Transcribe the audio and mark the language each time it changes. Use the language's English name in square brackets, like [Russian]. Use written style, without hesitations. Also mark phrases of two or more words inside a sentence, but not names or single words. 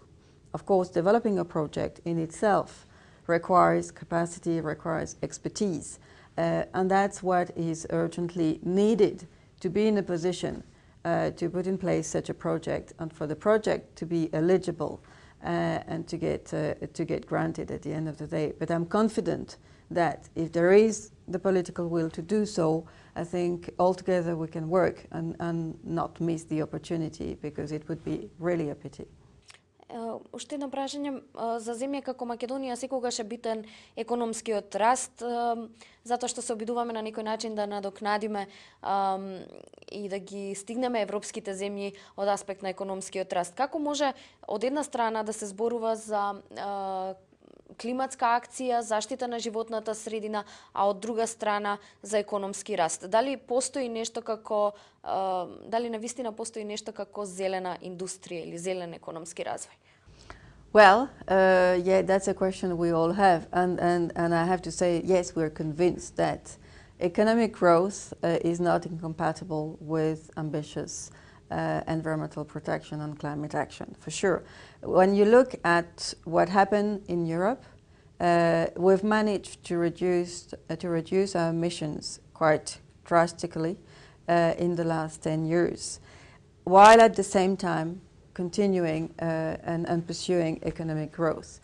[English] Of course, developing a project in itself requires capacity, requires expertise, and that's what is urgently needed to be in a position to put in place such a project, and for the project to be eligible and to get granted at the end of the day. But I'm confident that if there is the political will to do so, I think altogether we can work and not miss the opportunity, because it would be really a pity. [Macedonian] Уште едно прашање, за земја како Македонија секогаш е битен економскиот раст, затоа што се обидуваме на некој начин да надокнадиме и да ги стигнеме европските земји од аспект на економскиот раст. Како може од една страна да се зборува за климатска акција, заштита на животната средина, а од друга страна за економски раст? Дали постои нешто како дали навистина постои нешто како зелена индустрија или зелен економски развој? [English] Well, yeah, that's a question we all have, and I have to say, yes, we're convinced that economic growth is not incompatible with ambitious environmental protection and climate action, for sure. When you look at what happened in Europe, we've managed to reduce our emissions quite drastically in the last 10 years, while at the same time continuing and pursuing economic growth.